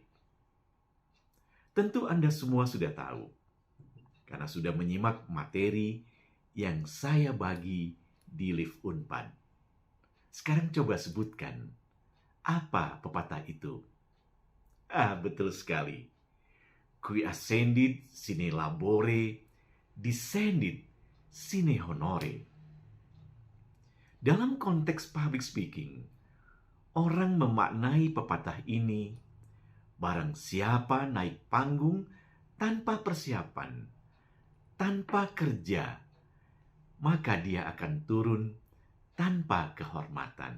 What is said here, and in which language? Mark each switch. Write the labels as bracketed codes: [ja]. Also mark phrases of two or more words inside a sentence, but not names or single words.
[id] Tentu Anda semua sudah tahu, karena sudah menyimak materi yang saya bagi di Live Unpad. Sekarang coba sebutkan, apa pepatah itu? Betul sekali. [la] Qui ascendit sine labore, descendit sine honore. [id] Dalam konteks [en] public speaking, [id] orang memaknai pepatah ini, barang siapa naik panggung tanpa persiapan, tanpa kerja, maka dia akan turun tanpa kehormatan.